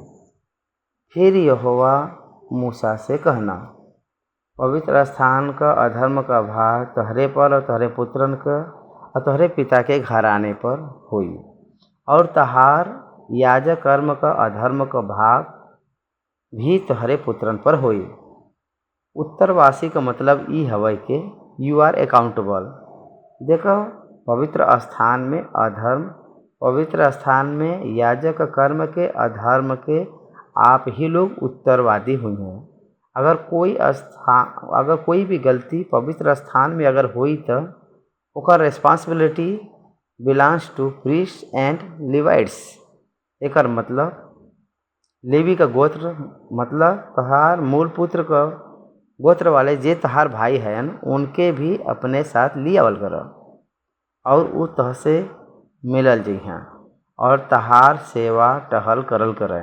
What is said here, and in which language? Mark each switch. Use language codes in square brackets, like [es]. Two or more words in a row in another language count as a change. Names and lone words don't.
[bho] फिर यहोवा मूसा से कहना, पवित्र स्थान का अधर्म का भार तोहरे पर और तोहरे पुत्रन का और तोहरे पिता के घराने पर हुई और तहार याजक कर्म का अधर्म का भाग भी तोहरे पुत्रन पर हुई। उत्तरवासी का मतलब ई हवै के [en] you are accountable. [bho] देखो पवित्र स्थान में अधर्म, पवित्र स्थान में याजक कर्म के अधर्म के आप ही लोग उत्तरवादी हुई हैं। अगर कोई भी गलती पवित्र स्थान में अगर हुई तो ओकर [en] responsibility belongs to priest and Levites. [bho] एकर मतलब लेवी का गोत्र मतलब तहार मूल पुत्र का गोत्र वाले जे तहार भाई हैं उनके भी अपने साथ लियावल कर और उ तह से मिलल जइहाँ और तहार सेवा टहल करल करें।